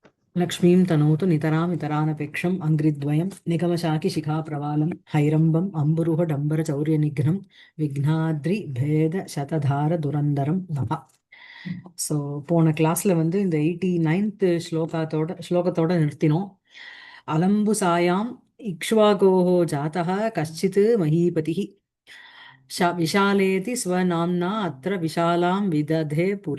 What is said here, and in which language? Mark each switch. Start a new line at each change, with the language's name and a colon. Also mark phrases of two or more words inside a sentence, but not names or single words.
Sanskrit: लक्ष्मीं तनोतु नितरामितरानपेक्षम् अङ्घ्रिद्वयं निगमशाकिशिखाप्रवालं हैरम्बम् अम्बुरुहडम्बरचौर्यनिघ्नं विघ्नाद्रिभेदशतधारधुरन्दरं नमः.
Tamil: ஸோ போன கிளாஸ்ல வந்து இந்த 89th ஸ்லோகத்தோட நிறுத்தினோம்.
Sanskrit: अलम्बुसायाम् इक्ष्वाकोः जातः कश्चित् महीपतिः विशालेति स्वनाम्ना अत्र विशालां विदधे पुरी.